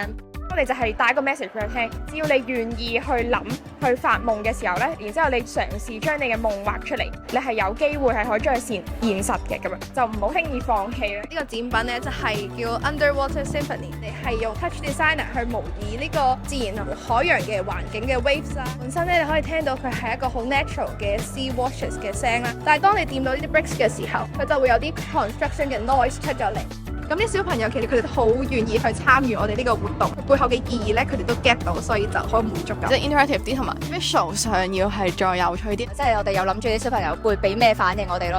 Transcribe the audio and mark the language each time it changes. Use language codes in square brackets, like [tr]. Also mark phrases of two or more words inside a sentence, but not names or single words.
[yue] 我哋就係帶個 message 俾佢聽，只要你願意去諗、去發夢嘅時候咧，然之後你嘗試將你嘅夢畫出嚟，你係有機會係可以將佢現實嘅咁樣，就唔好輕易放棄啦。呢個展品咧就係叫 Underwater Symphony，你係用 touch designer 去模擬呢個自然同海洋嘅環境嘅 waves 啦。本身咧你可以聽到佢係一個好 natural 嘅 [en] sea washes [yue] 嘅聲啦，但係當你掂到呢啲 bricks 嘅時候，佢就會有啲 construction 嘅 noise 出咗嚟。咁啲小朋友其實佢哋好願意去參與我哋呢個活動，背後嘅意義咧佢哋都 get 到，所以就好滿足感。即係 interactive 啲同埋 visual 上要係再有趣啲。即係我哋有諗住啲小朋友會俾咩反應我哋咯。